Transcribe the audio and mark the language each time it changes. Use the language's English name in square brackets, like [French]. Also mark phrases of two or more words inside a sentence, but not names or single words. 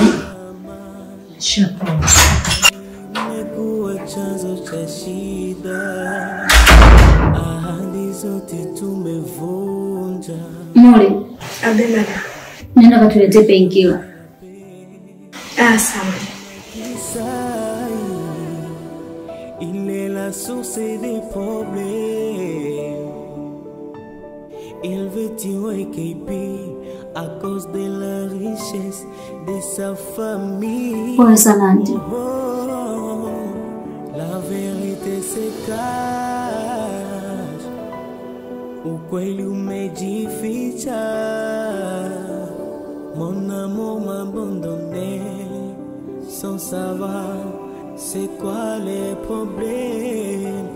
[Swahili] Shapona. imekuwa chanzo cha shida. Ahadi zote tumevunja. Mole, Abela. nenda katuletee painkiller. Sawa. [French] Il est la source des problèmes. Il veut tuer KP à cause de la richesse de sa famille. [Swahili] Pole sana auntie. [French] Oh, la vérité se cache. [Swahili] Ukweli umejificha. [French] Mon amour m'a abandonné sans savoir c'est quoi les problèmes.